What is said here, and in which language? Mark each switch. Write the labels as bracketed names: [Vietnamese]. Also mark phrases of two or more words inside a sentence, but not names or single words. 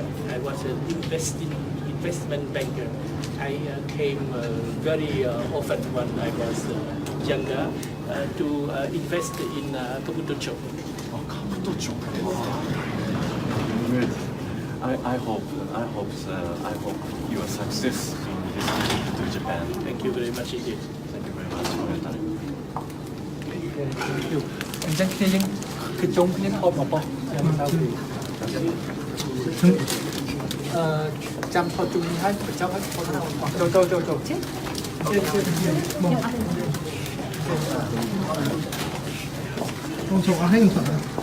[English] I was an investment banker. I came very often when I was younger to invest in Kabuto. Oh, Kabuto. I hope you are success in this trip to Japan. Thank you very much indeed. Thank you very much for your time. [Khmer] អញ្ចឹងគ្នាយើងគឺជុំគ្នាថតមកប៉ុខ្ញុំទៅពីចាំថតជុំនេះហើយបញ្ចប់ហើយចូលមក បងចូលអស់ហើយខ្ញុំថត